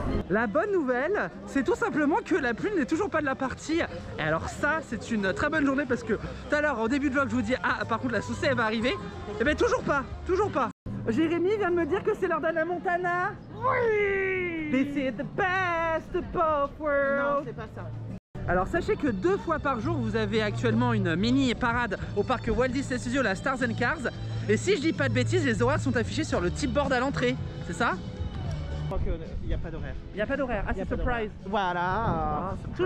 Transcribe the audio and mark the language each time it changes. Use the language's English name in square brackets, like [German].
[French] La bonne nouvelle, c'est tout simplement que la pluie n'est toujours pas de la partie. Et alors ça, c'est une très bonne journée parce que tout à l'heure, au début de vlog, je vous dis « Ah, par contre, la saucée, elle va arriver. » Et bien, toujours pas. Jérémy vient de me dire que c'est l'heure d'Anna Montana. Oui. [English] This is the best of both worlds. [French] Non, c'est pas ça. Alors sachez que 2 fois par jour, vous avez actuellement une mini parade au parc Walt Disney Studios, la Stars and Cars. Et si je dis pas de bêtises, les horaires sont affichés sur le tip board à l'entrée. C'est ça? Je crois qu'il n'y a pas d'horaire. Il n'y a pas d'horaire. Ah, c'est surprise. Voilà. Ah, surprise.